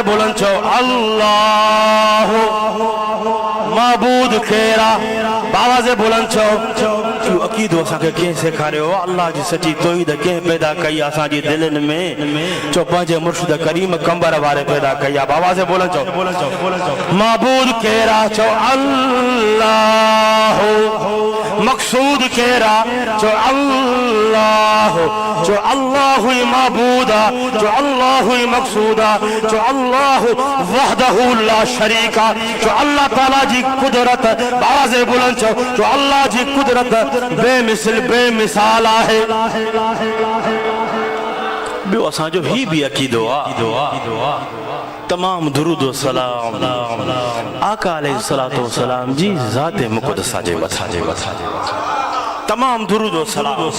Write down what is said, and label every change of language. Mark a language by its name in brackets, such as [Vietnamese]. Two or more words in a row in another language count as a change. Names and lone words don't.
[Sindhi] बाबा से बुलंद चओ अल्लाह। माबूद केरा बाबा से बुलंद छो अकीदो असांखे कंहिं सेखारियो अल्लाह जी सची तौहीद कंहिं पैदा कई असांजी दिलनि में चो पंहिंजे मुर्शिद करीम कंबर वारे पैदा कई आहे बाबा से बुलंद छो माबूद केरा चो अल्लाह मकसूद केरा चो अल्लाह ही माबूदा चो अल्लाह ही मकसूदा चो अल्लाह [Arabic] وحده لا شريك [Sindhi] चो अल्लाह ताला जी कुदरत बाज़ बुलंद चो अल्लाह जी कुदरत बेमिसल बेमिसाल आहे बियो असांजो ही भी अकीदो आहे तमाम दुरूद व सलाम आका [Arabic] عليه الصلاة والسلام [Sindhi] जी ज़ाते मुक़द्दसा जे मथा तमाम दुरूद व सलाम